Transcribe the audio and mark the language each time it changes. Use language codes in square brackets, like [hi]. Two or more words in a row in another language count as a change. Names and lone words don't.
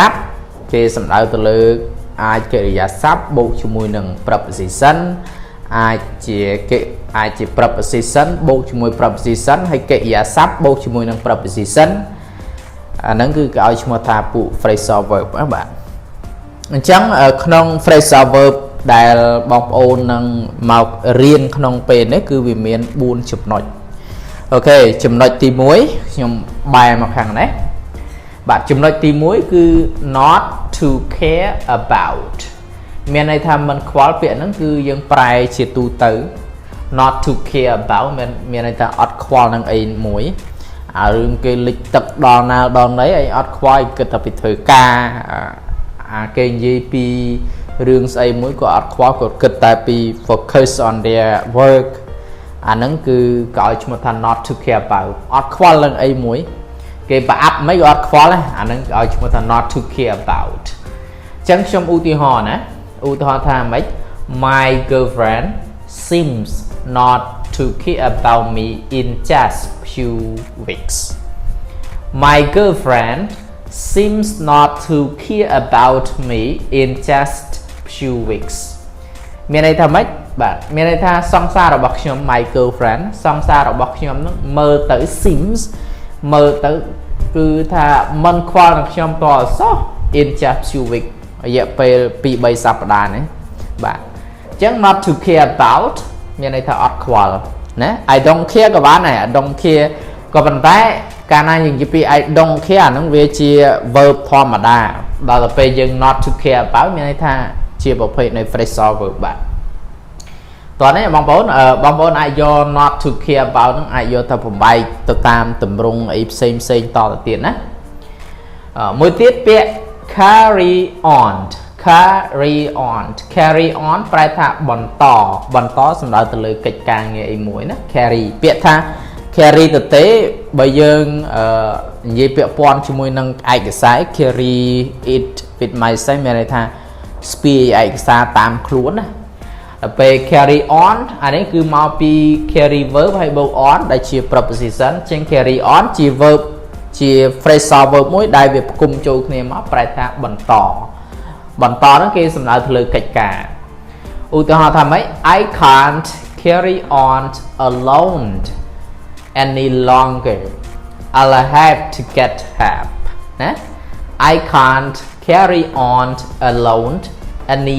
[km] ព្ទគេសំដៅទៅលើអាចកិរិយាសព្ទបូកជាមួយនឹង preposition អាចជា preposition បូកជាមួយ preposition ហើយកិរិយាសព្ទបូកជាមួយនឹង preposition អាហ្នឹងគឺគេឲ្យឈ្មោះថាពួក [en] phrasal verb [km] បាទអញ្ចឹងក្នុង [en] phrasal verb [km] ដែលបងប្អូន នឹងមករៀនក្នុងពេលនេះគឺវាមាន4ចំណុចអូខេចំណុចទី1ខ្ញុំបែរមកខាងនេះបាទចំណុចទី1គឺ [en] not to care about [km] មានន័យថាមិន ខ្វល់ពាក្យហ្នឹងគឺយើងប្រែជាទូទៅ [en] not to care about [km] មានន័យថាអត់ខ្វល់នឹងអីមួយរឿងគេលិចទឹកដល់ ណាដល់ណីអីអត់ខ្វល់គិតតែពីធ្វើការគេនិយាយពីរឿងស្អីមួយក៏អត់ខ្វល់គាត់គិតតែពី [en] focus on their work [km] អាហ្នឹងគឺគេឲ្យឈ្មោះថា [en] not to care about [km] អត់ខ្វល់នឹងអីមួយគេប្រអាប់មិនក៏អត់ខ្វល់ដែរអាហ្នឹងគេឲ្យឈ្មោះថា [en] not to care about [km] អញ្ចឹងខ្ញុំឧទាហរណ៍ណាឧទាហរណ៍ថាម៉េច [en] my girlfriend seems not to care about me in just few weeks my girlfriend seems not to care about me in just few weeks [km] មានន័យថាម៉េចបាទមានន័យថាសង្សាររបស់ខ្ញុំ [en] my girlfriend [km] សង្សាររបស់ខ្ញុំនឹងមើលទៅ seems មើល ទៅគឺថាមិនខ្វល់នឹងខ្ញុំតអសោះ [en] in just few weeks [km] រយៈពេល 2-3 សប្តាហ៍នេះបាទអញ្ចឹង [en] not to care about [km] មានន័យថាអត់ខ្វល់ណា [en] I don't care [km] ក៏បានដែរ [en] I don't care [km] ក៏ប៉ុន្តែកាលណាយើងនិយាយពី [en] I don't care [km] អាហ្នឹងវាជា verb ធម្មតាដល់ទៅពេលយើង [en] not to care about [km] មានន័យថាជាប្រភេទនៃ [en] phrasal verb [km] បាទតោះនេះបងប្អូនអាចយក [en] not to care about [km] ហ្នឹងអាចយកទៅបំបែកទៅតាមទម្រង់អីផ្សេងតទៅទៀតណាមួយទៀតពាក្យ [en] carry on [km] ប្រែថាបន្តសំដៅទៅលើកិច្ចការងារអីមួយណា carry ពាក្យថា carry ទៅទេបើយើងនិយាយពាក្យព័ន្ធជាមួយនឹងឯកសារ [en] carry it with myself [km] មានន័យថាស្ពាយឯកសារតាមខ្លួនណាដល់ពេល [en] carry on [km] អានេះគឺមកពី [en] carry verb [km] ហើយបូក on ដែលជា preposition ជាង carry on ជា verb ជា [en] phrasal verb [km] មួយដែលវាផ្គុំចូលគ្នាមកប្រែថាបន្តហ្នឹងគេសំដៅទៅលើកិច្ចការឧទាហរណ៍ថាម៉េច [en] I can't carry on alone any longer I'll have to get help [km] ណា [en] I can't carry on alone any